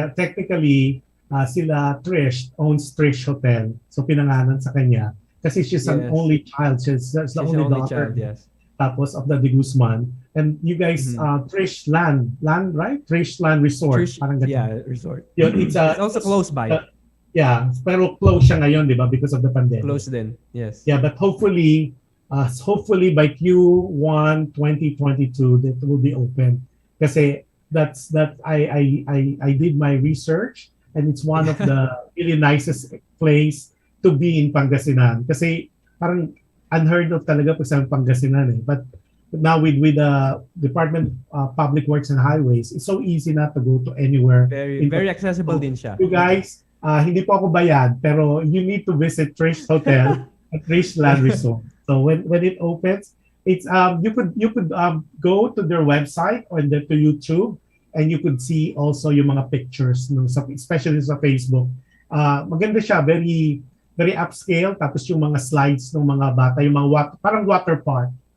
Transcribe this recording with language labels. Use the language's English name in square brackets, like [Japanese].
[English] Technically, sila Trish owns Trish Hotel. So, [Filipino] pinangalan sa kanya. [English] Kasi she's an only child. She's the only daughter. Child, yes. [Filipino] Tapos of the De Guzman. [English] And you guys, Trish Land, right? Trish Land Resort. Parang resort. Yun, it's also close by. [Filipino] Yeah, pero close siya ngayon, di ba? [English] Because of the pandemic. [Filipino] Close din, yes. [English] Yeah, but hopefully by Q1 2022, that will be open. Kasi I did my research and it's one of the really nicest place to be in Pangasinan. [Filipino] Kasi parang unheard of talaga pag sa Pangasinan eh. [English] But now with the Department of Public Works and Highways, it's so easy na to go to anywhere. [Filipino] Very accessible din siya. [English] You guys, [Filipino] hindi po ako bayad, [English] pero you need to visit Trish Hotel at Trish Land Resort. So when it opens, it's you could go to their website or to YouTube, and you could see also yung mga pictures, no, especially sa Facebook. [Filipino] Maganda siya, very very upscale, tapos yung mga slides ng mga bata, yung mga parang water park.